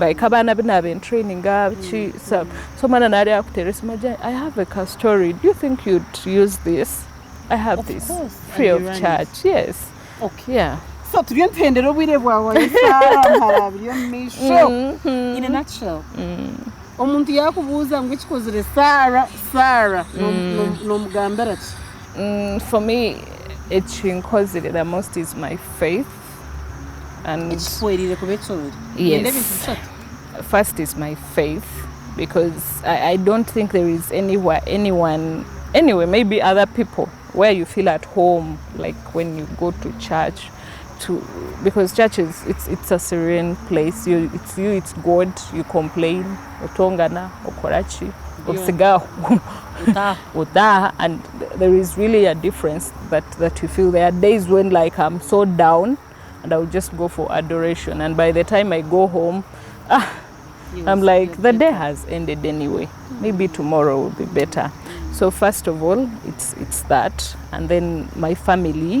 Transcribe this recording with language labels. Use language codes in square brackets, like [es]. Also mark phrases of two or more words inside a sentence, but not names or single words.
[en] Like Abana been training so I have a story. Do you think you'd use this? I have this free of charge. Yes. Okay. Yeah. So to Biryomumaisho in a nutshell. [nyn] omuntu yakubuuza ngu ekikozire Sarah n'omugambira ki? [en] For me, ekinkozire the most is my faith. And yes, first is my faith, because I don't think there is anyone, anyway, maybe other people where you feel at home, like when you go to church, because church is it's a serene place. It's God. You complain, [nyn] otongana, okorachi, osigaho, utaha, [en] and there is really a difference that you feel. There are days when like I'm so down, and I'll just go for adoration, and by the time I go home, I'm like, the day has ended anyway. Maybe tomorrow will be better. So first of all, it's that, and then my family.